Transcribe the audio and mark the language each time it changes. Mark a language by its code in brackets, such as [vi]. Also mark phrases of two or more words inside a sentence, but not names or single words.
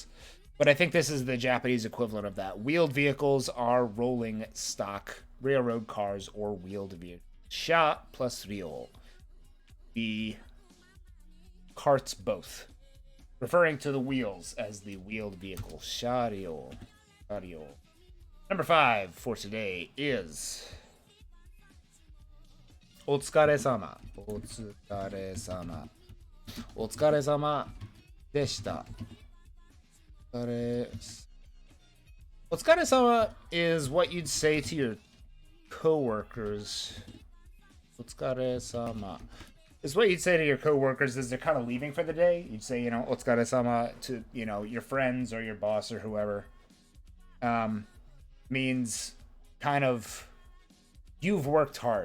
[en] But I think this is the Japanese equivalent of that. Wheeled vehicles are rolling stock railroad cars or wheeled vehicles. Sha plus ryo. The carts both. Referring to the wheels as the wheeled vehicle. [ja] Shario. Shario. [en] Number 5 for today is Otsukare-sama. [ja] Otsukare-sama. Otsukare-sama deshita. [en] Otsukare-sama is what you'd say to your coworkers. Otsukare-sama is what you'd say to your coworkers as they're kind of leaving for the day. You'd say, you know, Otsukare-sama to, you know, your friends or your boss or whoever. Means kind of, you've worked hard.